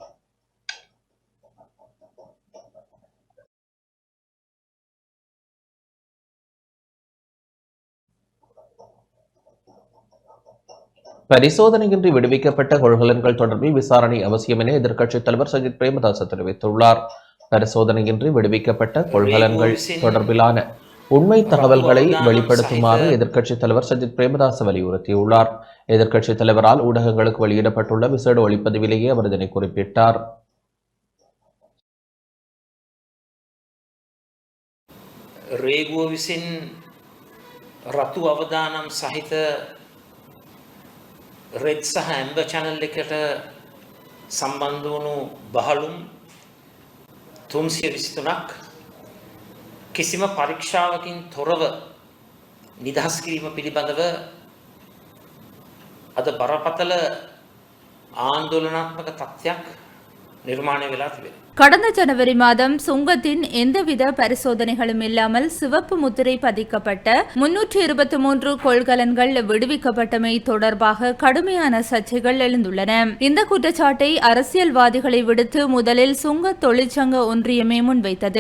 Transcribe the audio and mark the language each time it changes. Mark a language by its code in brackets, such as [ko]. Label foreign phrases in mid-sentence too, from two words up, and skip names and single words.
[ta] பரிசோதனையின்றி விடுவிக்கப்பட்ட கொள்கலன்கள் தொடர்பில் விசாரணை அவசியம் என எதிர்க்கட்சித் தலைவர் சஜித் பிரேமதாச தெரிவித்துள்ளார். பரிசோதனையின்றி விடுவிக்கப்பட்ட கொள்கலன்கள் தொடர்பிலான உண்மை தகவல்களை வெளிப்படுத்துமாறு எதிர்க்கட்சித் தலைவர் சஜித் பிரேமதாச வலியுறுத்தியுள்ளார். எதிர்க்கட்சித் தலைவரால் ஊடகங்களுக்கு வெளியிடப்பட்டுள்ள விசேட ஒளிப்பதிவிலேயே அவர் இதனை குறிப்பிட்டார். [si] රේගුව විසින් රතු අවදානම් සහිත රෙඩ් සහ ඇම්බර් channel එකට සම්බන්ධ වුණු බහලුම් 323ක් කිසිම පරීක්ෂාවකින් තොරව නිදහස් කිරීම පිළිබඳව අද බරපතල ආందోලනාත්මක තත්ත්වයක් නිර්මාණය වෙලා තිබෙනවා. [ta] கடந்த ஜனவரி மாதம் சுங்கத்தின் எந்தவித பரிசோதனைகளும் இல்லாமல் சிவப்பு முத்திரை பதிக்கப்பட்ட 323 கொள்கலன்கள் விடுவிக்கப்பட்டமை தொடர்பாக கடுமையான சர்ச்சைகள் எழுந்துள்ளன. இந்த குற்றச்சாட்டை அரசியல்வாதிகளை விடுத்து முதலில் சுங்க தொழிற்சங்க ஒன்றியமே முன்வைத்தது.